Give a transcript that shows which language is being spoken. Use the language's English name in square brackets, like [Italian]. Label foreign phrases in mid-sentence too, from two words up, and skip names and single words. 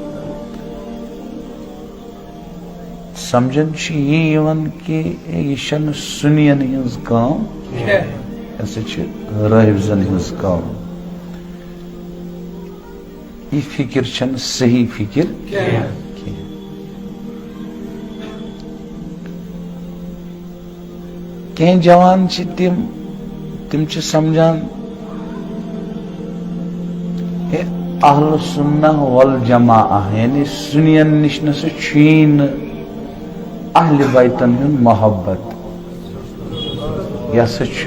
[Kashmiri] سمجھن یہ کہ یہ چھن سنین ہز کام یہ سا رافضن ہز کام یہ فکر چھن صحیح فکر کہیں جوان تم سمجھان [Arabic] اہل سنہ والجماعہ [Kashmiri] یعنی سنین نش نسا چھین اہل بیتن ہن محبت یہ سا